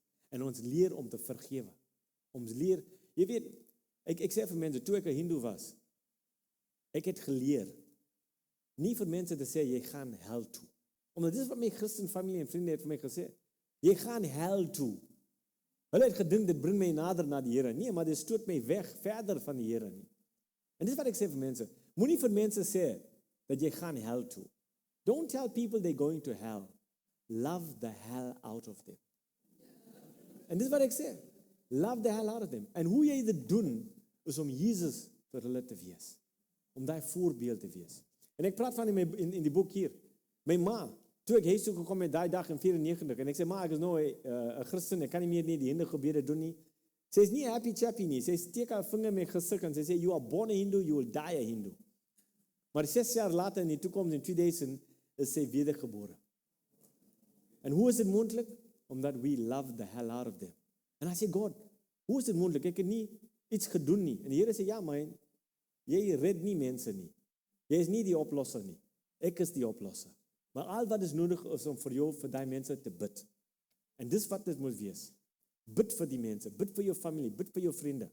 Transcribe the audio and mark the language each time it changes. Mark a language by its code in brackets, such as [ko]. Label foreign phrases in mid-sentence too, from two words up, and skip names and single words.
[af] En ons leer om te vergewe. Ons leer, jy weet, ek sê vir mense, toe ek 'n Hindoe was, ek het geleer, nie vir mense te sê, jy gaan hel toe. Omdat dit is wat my Christen familie en vriende het vir my gesê. Jy gaan hel toe. Hulle het gedink, dit bring my nader na die Here. Nee, maar dit stoot my weg, verder van die Here nie. En dit is wat ek sê vir mense. Moenie vir mense sê, dat jy gaan hel toe. [en] Don't tell people they're going to hell. Love the hell out of them. [af] En dit is wat ek sê. [en] Love the hell out of them. [af] En hoe jy dit doen, is om Jesus vir hulle te wees. Om daai voorbeeld te wees. En ek praat van in die boek hier. My ma, toe ek huis toe gekom het daai dag in 94, en ek sê, ma, ek is nou 'n Christen, ek kan nie meer nie die hindergebede doen nie. Sy is nie [en] happy chappy [af] nie. Sy steek haar vinger met gesig en sy sê, [en] you are born a Hindu, you will die a Hindu. [af] Maar 6 jaar later in die toekoms, in 2000, is sy wedergebore. En hoe is dit moontlik? [en] Omdat we love the hell out of them. En I say, [af] God, hoe is dit moontlik? Ek het nie iets gedoen nie. En die Here sê, ja, man, jy red nie mense nie. Jy is nie die oplosser nie. Ek is die oplosser. Maar al wat is nodig is om vir jou, vir die mense te bid. En dis wat dit moet wees. Bid vir die mense, bid vir jou familie, bid vir jou vriende.